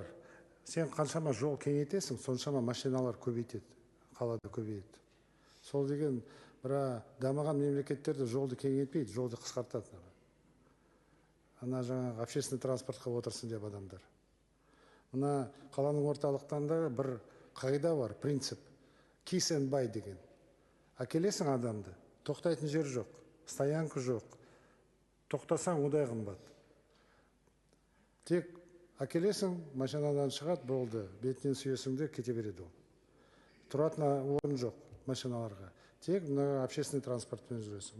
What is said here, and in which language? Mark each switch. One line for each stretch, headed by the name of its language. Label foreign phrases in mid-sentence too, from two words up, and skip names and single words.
Kazakh: Сен қаншама жол кеңейтесің, соншама машиналар көбейтеді, қалада көбейеді. Сол деген бір дамыған мемлекеттерде жолды кеңейтпейді, жолды қысқартады. Ана жаңағы
Russian: общественный транспортқа
Kazakh: отырсын деп адамдар. Мына қаланың орталықтарында бір қағида бар, принцип.
English: Kiss and buy деген.
Kazakh: Әкелесің адамды, тоқтайтын жер жоқ, стоянка жоқ. Тоқтасаң удай қымбат. Тек әкелесің, машинадан шығады, болды, бетінен сүйесің де кете береді ол. Тұратын орын жоқ машиналарға. Тек
Russian: общественный транспортпен
Kazakh: жүресің.